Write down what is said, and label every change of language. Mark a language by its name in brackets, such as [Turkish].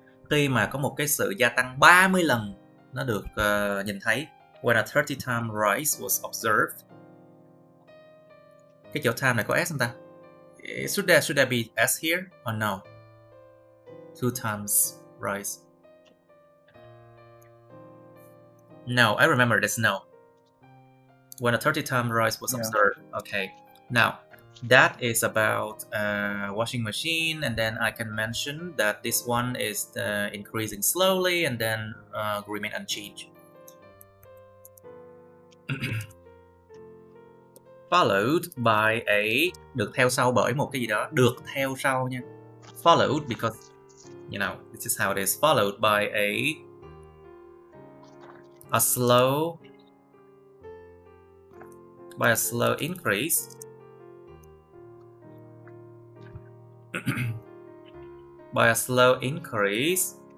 [Vietnamese] Khi mà có một cái sự gia tăng 30 lần nó được nhìn thấy. [English] When a 30 time rise was observed. [Vietnamese] Cái chỗ time này có S không ta? [English] Should there be S here or no? 2 times rise. No, I remember this. No. When a 30 time rise was observed. Okay. Now, that is about washing machine, and then I can mention that this one is increasing slowly and then remain unchanged. Followed by a, [Vietnamese] được theo sau bởi một cái gì đó, được theo sau nha. [English] Followed because, you know, this is how it is. Followed by a slow increase by a slow increase